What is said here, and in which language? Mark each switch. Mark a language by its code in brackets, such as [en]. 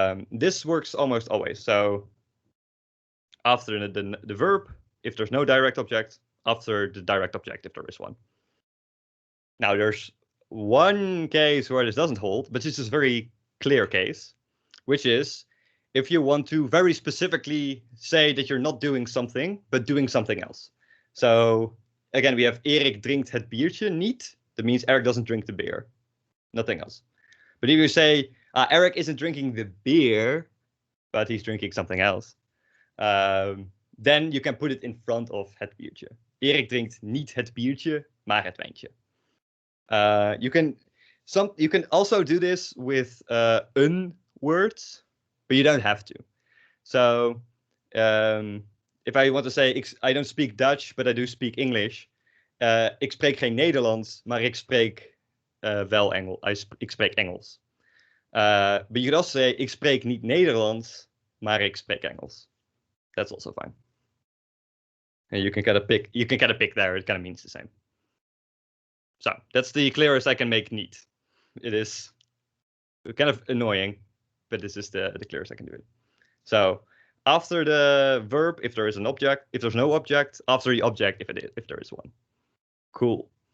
[en] This works almost always. So after the verb, if there's no direct object, after the direct object, if there is one. Now, there's one case where this doesn't hold, but this is a very clear case, which is if you want to very specifically say that you're not doing something, but doing something else. So again, we have [nl] Erik drinkt het biertje niet. [en] That means Erik doesn't drink the beer, nothing else. But if you say Erik isn't drinking the beer, but he's drinking something else, then you can put it in front of het biertje. [nl] Erik drinkt niet het biertje, maar het wijntje. [en] You can also do this with words, but you don't have to. So if I want to say I don't speak Dutch, but I do speak English. [nl] Ik spreek geen Nederlands, maar ik spreek wel Engels. Ik spreek Engels. [en] But you could also say [nl] ik spreek niet Nederlands, maar ik spreek Engels. [en] That's also fine. And you can kind of pick there. It kind of means the same. So that's the clearest I can make neat. It is kind of annoying, but this is the clearest I can do it. So after the verb, if there is an object, if there's no object, after the object, if there is one. Cool.